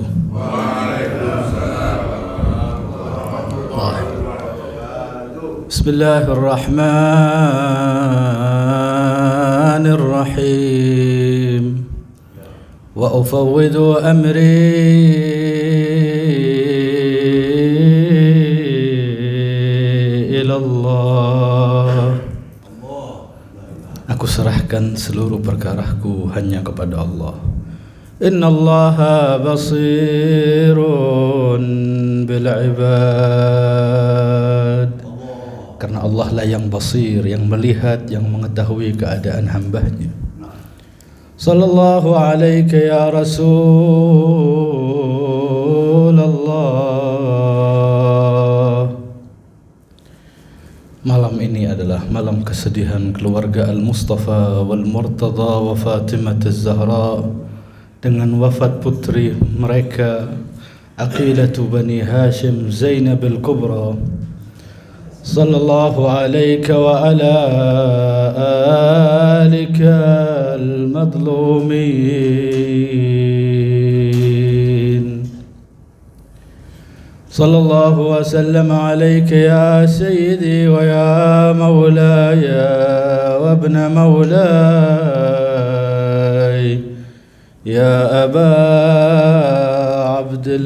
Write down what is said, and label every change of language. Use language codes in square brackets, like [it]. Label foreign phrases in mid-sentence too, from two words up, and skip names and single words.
[ar] وعليكم السلام ورحمة الله وبركاته. بسم الله الرحمن الرحيم. وأفوض أمري Allah. [id] Aku serahkan seluruh perkaraku hanya kepada Allah. [ar] إن الله بصير بالعباد. [id] Karena Allah lah yang basir, yang melihat, yang mengetahui keadaan hambanya. [ar] صلى الله عليك يا رسول الله. [id] Malam ini adalah malam kesedihan keluarga Al-Mustafa wal-Murtada wa Fatimah Az-Zahra dengan wafat putri mereka Aqilatu Bani Hashim Zainab Al-Kubra. [ar] صلى الله عليك وعلى آلك المظلومين. صلى الله وسلم عليك يا سيدي ويا مولاي وابن مولاي يا أبا عبد